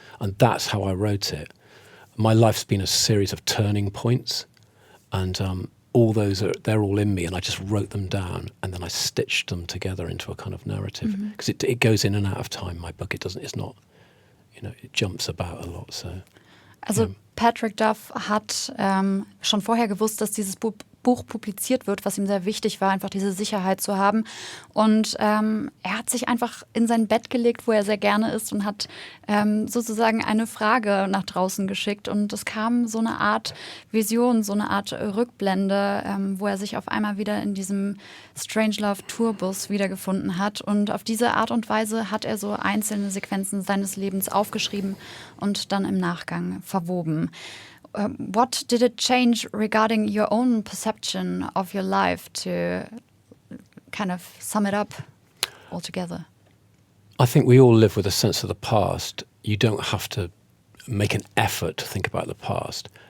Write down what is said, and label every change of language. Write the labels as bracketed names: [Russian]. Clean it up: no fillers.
[English] And that's how I wrote it. My life's been a series of turning points, and all those they're all in me, and I just wrote them down, and then I stitched them together into a kind of narrative. Because it goes in and out of time, my book. It's not, it jumps about a lot, so... [German] Also Patrick Duff hat schon vorher gewusst, dass dieses Buch publiziert wird, was ihm sehr wichtig war, einfach diese Sicherheit zu haben. Und er hat sich einfach in sein Bett gelegt, wo er sehr gerne ist, und hat sozusagen eine Frage nach draußen geschickt. Und es kam so eine Art Vision, so eine Art Rückblende, wo er sich auf einmal wieder in diesem Strangelove-Tourbus wiedergefunden hat. Und auf diese Art und Weise hat er so einzelne Sequenzen seines Lebens aufgeschrieben und dann im Nachgang verwoben. [English] What did it change regarding your own perception of your life, to kind of sum it up altogether? I think we all live with a sense of the past. You don't have to make an effort to think about the past.